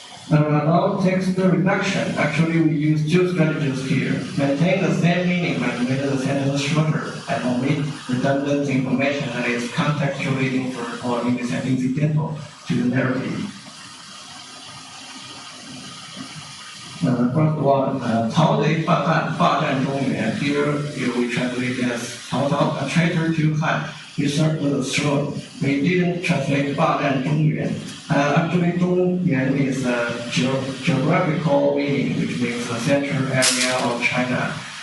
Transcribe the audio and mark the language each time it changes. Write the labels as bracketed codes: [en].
[en] Now text reduction. Actually, we use two strategies here. Maintain the same meaning but make the sentence shorter and omit redundant information that is contextually inferred or incidental to the narrative. [zh] First one, 曹贼犯汉，霸占中原. [en] Here we translate as 曹操, a traitor to Han, usurped the throne. We didn't translate 霸占中原. Actually, 中原 is a geographical meaning, which means the central area of China.